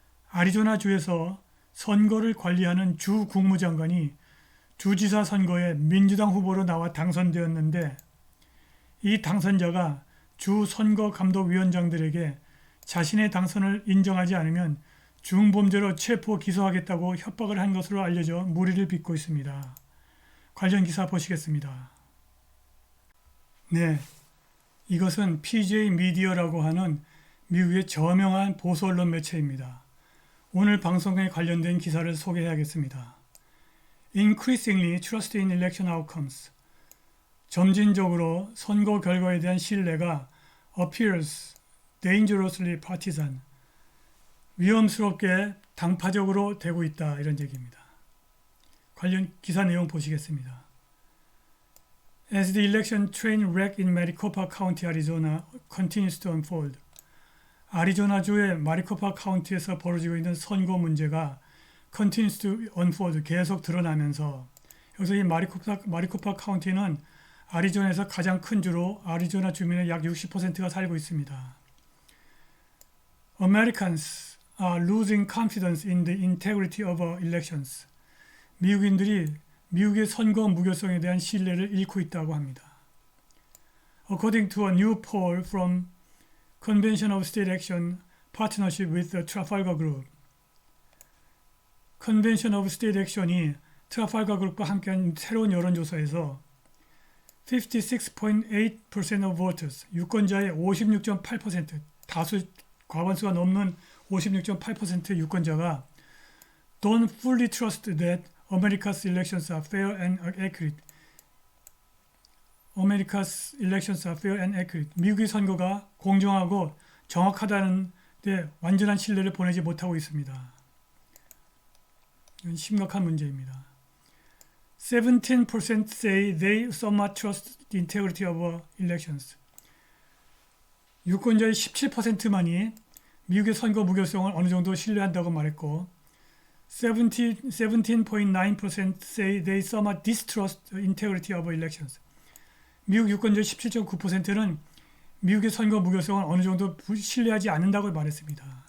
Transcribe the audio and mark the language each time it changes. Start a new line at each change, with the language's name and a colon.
Korean: 아리조나주에서 선거를 관리하는 주 국무장관이 주지사 선거에 민주당 후보로 나와 당선되었는데 이 당선자가 주 선거감독위원장들에게 자신의 당선을 인정하지 않으면 중범죄로 체포 기소하겠다고 협박을 한 것으로 알려져 물의를 빚고 있습니다. 관련 기사 보시겠습니다. 네, 이것은 PJ 미디어라고 하는 미국의 저명한 보수 언론 매체입니다. 오늘 방송에 관련된 기사를 소개해야겠습니다.
English: Increasingly trust in election outcomes.
Korean: 점진적으로 선거 결과에 대한 신뢰가
English: appears dangerously partisan.
Korean: 위험스럽게 당파적으로 되고 있다. 이런 얘기입니다. 관련 기사 내용 보시겠습니다.
English: As the election train wreck in Maricopa County, Arizona continues to unfold.
Korean: 아리조나주의 마리코파 카운티에서 벌어지고 있는 선거 문제가
English: continues to unfold,
Korean: 계속 드러나면서 여기서 이 마리코파 카운티는 아리조나에서 가장 큰 주로 아리조나 주민의 약 60%가 살고 있습니다.
English: Americans are losing confidence in the integrity of our elections.
Korean: 미국인들이 미국의 선거 무결성에 대한 신뢰를 잃고 있다고 합니다.
English: According to a new poll from Convention of State Action Partnership with the Trafalgar Group.
Korean: Convention of State Action이 트라팔가 그룹과 함께한 새로운 여론조사에서
English: 56.8% of voters,
Korean: 유권자의 56.8%, 다수 과반수가 넘는 56.8% 유권자가
English: don't fully trust that America's elections are fair and accurate. America's elections are fair and accurate.
Korean: 미국의 선거가 공정하고 정확하다는 데 완전한 신뢰를 보내지 못하고 있습니다. 이건 심각한 문제입니다.
English: 17% say they somewhat trust the integrity of our elections.
Korean: 유권자의 17%만이 미국의 선거 무결성을 어느 정도 신뢰한다고 말했고
English: 17.9% say they somewhat distrust the integrity of our elections.
Korean: 미국 유권자의 17.9%는 미국의 선거 무결성을 어느 정도 신뢰하지 않는다고 말했습니다.